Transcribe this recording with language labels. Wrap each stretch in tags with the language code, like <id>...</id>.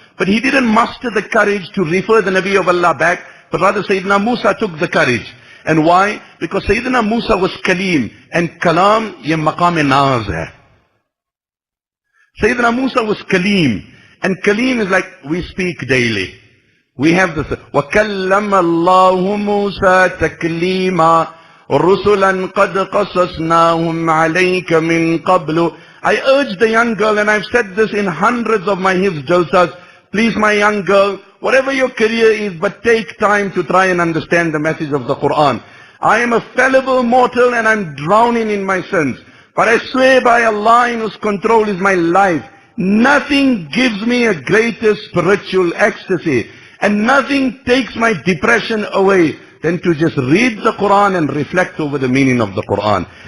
<en>But he didn't muster the courage to refer the Nabi of Allah back, but rather Sayyidina Musa took the courage. And why? Because Sayyidina Musa was Kalim, and</en> <ur>Kalam ye maqam naz hai.</ur> <en>Sayyidina Musa was Kalim, and Kalim is like we speak daily. We have this,</en> <ar>وَكَلَّمَ اللَّهُ مُوسَى تَكْلِيمًا رُسُلًا قَدْ قَصَصْنَاهُمْ عَلَيْكَ مِنْ قَبْلُ.</ar> <en>I urge the young girl, and I've said this in hundreds of my hifz jalsas, please my young girl, whatever your career is, but take time to try and understand the message of the Quran. I am a fallible mortal and I'm drowning in my sins. But I swear by Allah in whose control is my life, nothing gives me a greater spiritual ecstasy, and nothing takes my depression away than to just read the Quran and reflect over the meaning of the Quran.</en>